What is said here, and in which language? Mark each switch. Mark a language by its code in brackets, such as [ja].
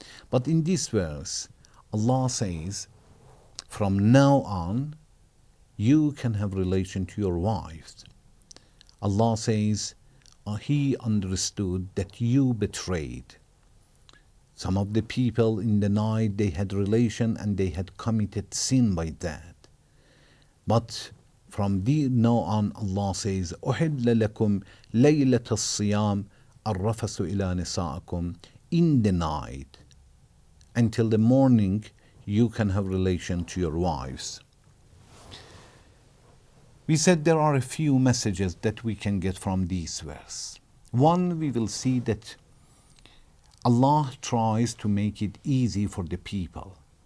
[en] But in this verse, Allah says, from now on, you can have relation to your wives. Allah says, He understood that you betrayed Some of the people in the night, they had relation and they had committed sin by that. But from now on, Allah says, [ar] أُحِلَّ لَكُمْ لَيْلَةَ الصِّيَامِ الرَّفَسُ إِلَى نِسَائِكُمْ. [en] In the night, until the morning, you can have relation to your wives. We said there are a few messages that we can get from this verse. One, we will see that Allah tries to make it easy for the people.